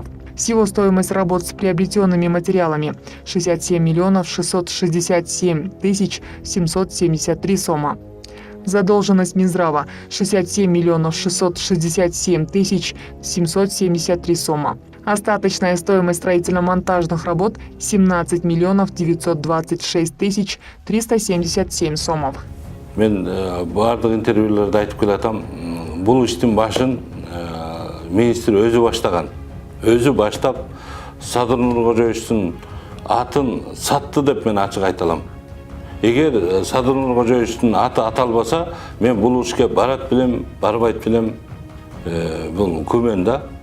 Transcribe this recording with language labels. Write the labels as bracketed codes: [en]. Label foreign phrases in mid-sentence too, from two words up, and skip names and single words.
[ru] Всего стоимость работ с приобретенными материалами – 67 миллионов 667 тысяч 773 сома. Задолженность Минздрава – 67 миллионов 667 тысяч 773 сома. Остаточная стоимость строительно-монтажных работ – 17 миллионов 926 тысяч 377 сомов. [ky] Мен бардык интервьюлерде айтып келатам, бул иштин башын министр өзү баштаган. Өзү баштап Садыр Кожоевичтин атын сатты деп мен ачык айта алам. Эгер Садыр Кожоевичтин аты аталбаса, мен бул ишке барат билем, барбайт билем, бул күмөн да.